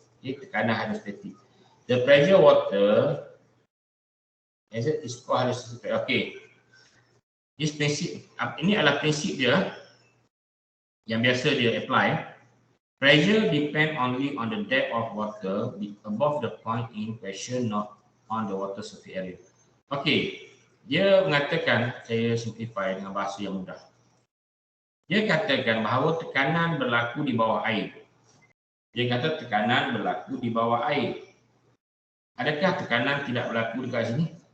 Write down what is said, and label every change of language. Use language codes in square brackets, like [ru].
[ms] Okey, tekanan hydrostatic. [en] The pressure water is called hydrostatic pressure. Okey. [ms] Ini adalah prinsip dia yang biasa dia apply. [en] Pressure depend only on the depth of water above the point in question, not on the water surface area. [ms] Okey, dia mengatakan, saya simplify dengan bahasa yang mudah. Dia katakan bahawa tekanan berlaku di bawah air. Dia kata tekanan berlaku di bawah air. Adakah tekanan tidak berlaku dekat sini?